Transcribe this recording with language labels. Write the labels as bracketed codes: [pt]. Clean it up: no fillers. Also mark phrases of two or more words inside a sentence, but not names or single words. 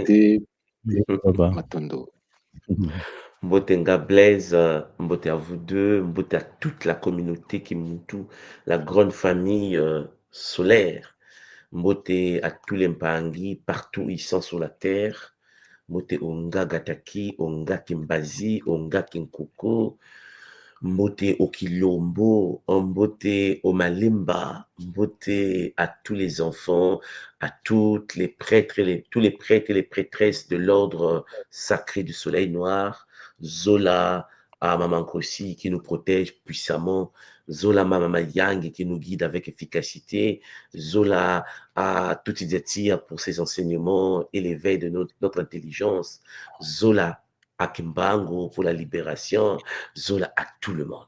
[fr] fidélité. Papa. Matondo. Mbote Nga Blaise, Mbote à vous deux, Mbote à toute la communauté Kimuntu, la grande famille solaire, Mbote à tous les Mpangi, partout où ils sont sur la terre, Mbote Onga Gataki, Onga Kimbazi, Onga Kinkoko, Mbote au Kilombo, Mbote au Malimba, Mbote à tous les enfants, à toutes les prêtres, tous les prêtres et les prêtresses de l'ordre sacré du soleil noir, Zola à Maman Kossi qui nous protège puissamment, Zola Mama Yang qui nous guide avec efficacité, Zola à Tutideti pour ses enseignements et l'éveil de notre intelligence, Zola à Kimbango pour la libération, Zola à tout le monde.